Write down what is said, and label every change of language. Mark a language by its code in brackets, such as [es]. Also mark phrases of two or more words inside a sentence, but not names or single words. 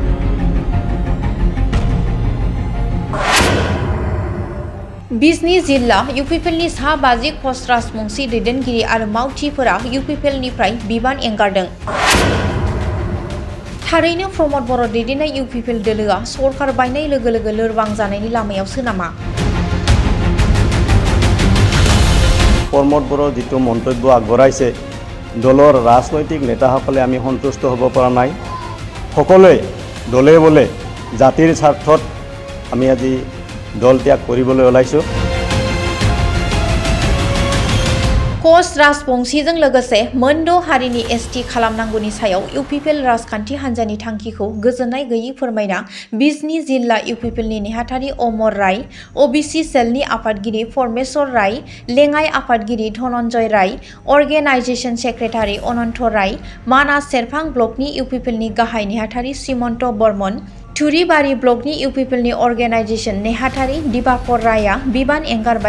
[brx] बिजनी जिल्ला इउपिपिएलनि सा 50 कच राजबंशी दैदेनगिरि आरो मावथिफोरा इउपिपिएलनिफ्राय बिबान एंगारदों। थारैनो प्रमोद बर' दैदेननाय इउपिपिएल दोलोआ सरकार बायनाय लोगो लोगो लोरबां जानायनि लामायावसो नामा? [as] प्रमोद बर' যিটো মন্তব্য आगबঢ়াইছে দলৰ ৰাজনৈতিক নেতাসকলে আমি সন্তুষ্ট হ'ব পৰা নাই। সকলোৱে দলে বলে জাতিৰ স্বাৰ্থত আমি আজি দল ত্যাগ কৰিবলৈ ওলাইছোঁ। [brx] कच राजबंशीजों लोगोसे मोनद' हारिनि एसटि खालामनांगौनि सायाव इउपिपिएल राजखान्थि हान्जानि थांखिखौ गोजोननाय गैयै फोरमायना बिजनी जिल्ला इउपिपिएलनि नेहाथारि अमर राय, ओबिसि सेलनि आफादगिरि परमेश्वर राय, लेङाइ आफादगिरि धनन्जय राय, [en] organisation secretary [brx] अनन्त राय, मानास सेरफां ब्लकनि इउपिपिएलनि गाहाय नेहाथारि श्रीमन्त बर्मन, थुरिबारि ब्लकनि इउपिपिएलनि अर्गेनाइजेसन नेहाथारि दिबाकर रायआ बिबान एंगारबाय।